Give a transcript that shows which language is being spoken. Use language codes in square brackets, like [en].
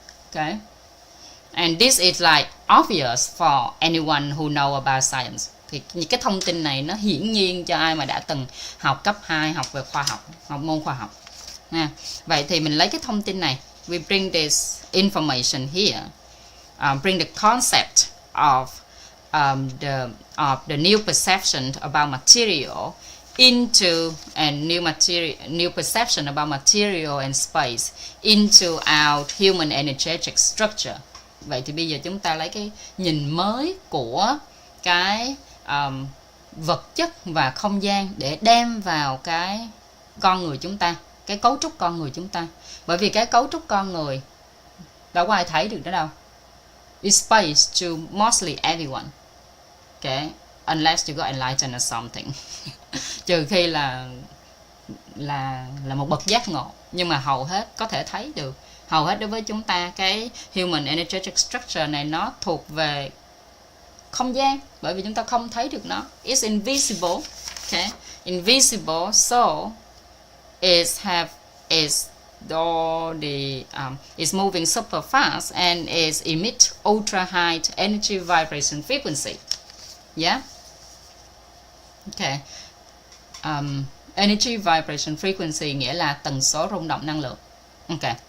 [en] Okay, and this is like obvious for anyone who know about science. [vi] Thì những cái thông tin này nó hiển nhiên cho ai mà đã từng học cấp 2, học về khoa học, học môn khoa học. Vậy thì mình lấy cái thông tin này, [en] we bring this information here, bring the concept of of the new perception about material into a new perception about material and space into our human energetic structure. [vi] Vậy thì bây giờ chúng ta lấy cái nhìn mới của cái vật chất và không gian để đem vào cái con người chúng ta, cái cấu trúc con người chúng ta. Bởi vì cái cấu trúc con người đâu có ai thấy được đó đâu. [en] It's space to mostly everyone. Okay, unless you got enlightened or something. [vi] Trừ khi là một bậc giác ngộ, nhưng mà hầu hết có thể thấy được. Hầu hết đối với chúng ta cái human energetic structure này nó thuộc về không gian, bởi vì chúng ta không thấy được nó. [en] It's invisible. Okay, invisible, so it's moving super fast and it emits ultra high energy vibration frequency. Yeah. Okay. [vi] Energy vibration frequency nghĩa là tần số rung động năng lượng. Okay.